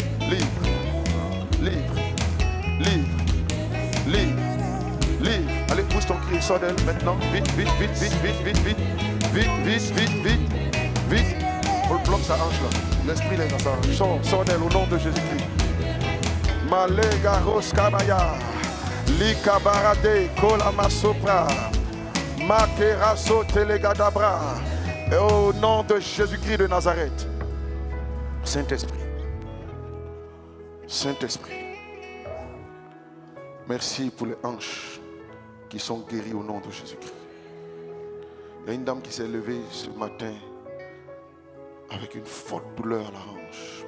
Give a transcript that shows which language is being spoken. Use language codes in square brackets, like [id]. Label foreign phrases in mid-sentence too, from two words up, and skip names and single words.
[fr] Allez, pousse ton cri, sors d'elle maintenant. Vite. On le bloque sa hanche là. L'esprit est dans sa hanche. Sors d'elle au nom de Jésus-Christ. Malega Roskabaya. Likabarade Kolamasopra. Makeraso Telegadabra. Et au nom de Jésus-Christ de Nazareth. Saint-Esprit. Merci pour les hanches qui sont guéries au nom de Jésus-Christ. Il y a une dame qui s'est levée ce matin avec une forte douleur à la hanche.